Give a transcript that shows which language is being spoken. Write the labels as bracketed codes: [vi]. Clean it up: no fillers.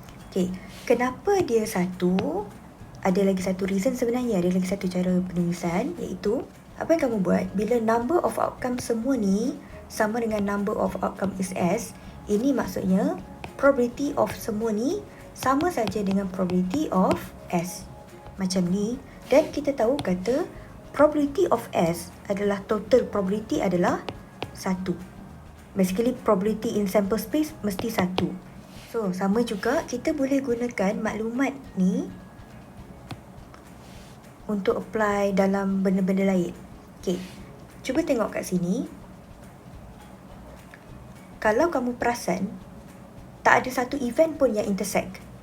[ms] Okay, kenapa dia 1? Ada lagi satu reason sebenarnya, ada lagi satu cara penulisan, iaitu apa yang kamu buat bila number of outcome semua ni sama dengan number of outcome is S, ini maksudnya probability of semua ni sama saja dengan probability of S. Macam ni. Dan kita tahu kata probability of S adalah total probability adalah 1. [en] Basically probability in sample space mesti 1. [ms] So sama juga kita boleh gunakan maklumat ni untuk apply dalam benda-benda lain. Okay, cuba tengok kat sini. Kalau kamu perasan, tak ada satu event pun yang intersect.